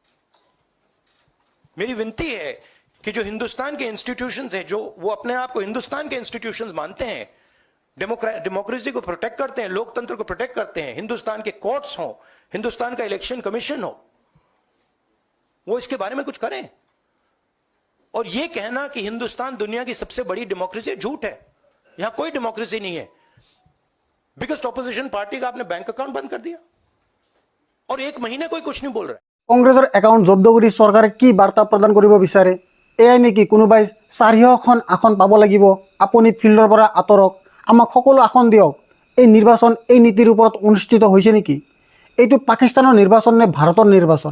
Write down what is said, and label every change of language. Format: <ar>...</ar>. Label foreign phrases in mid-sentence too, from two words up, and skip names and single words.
<hi>मेरी विनती है कि जो हिंदुस्तान के इंस्टीट्यूशंस हैं, जो वो अपने आप को हिंदुस्तान के इंस्टीट्यूशंस मानते हैं, डेमोक्रेसी को प्रोटेक्ट करते हैं, लोकतंत्र को प्रोटेक्ट करते हैं, हिंदुस्तान के कोर्ट्स हो, हिंदुस्तान का इलेक्शन कमीशन हो, वो इसके बारे में कुछ करें। और ये कहना कि हिंदुस्तान दुनिया की सबसे बड़ी डेमोक्रेसी, झूठ है। यहां कोई डेमोक्रेसी नहीं है।</hi> <en>biggest opposition party</en> <hi>का आपने</hi> <en>bank account</en> <hi>बंद कर दिया और एक महीने कोई कुछ नहीं बोल रहा है।</hi> <as>কংগ্ৰেছৰ একাউণ্ট জব্দ কৰি চৰকাৰে কি বাৰ্তা প্ৰদান কৰিব বিচাৰে? এয়াই নেকি কোনোবাই 400খন আসন পাব লাগিব, আপুনি ফিল্ডৰ পৰা আঁতৰক, আমাক সকলো আসন দিয়ক? এই নিৰ্বাচন এই নীতিৰ ওপৰত অনুষ্ঠিত হৈছে নেকি? এইটো পাকিস্তানৰ নিৰ্বাচন নে ভাৰতৰ নিৰ্বাচন?</as>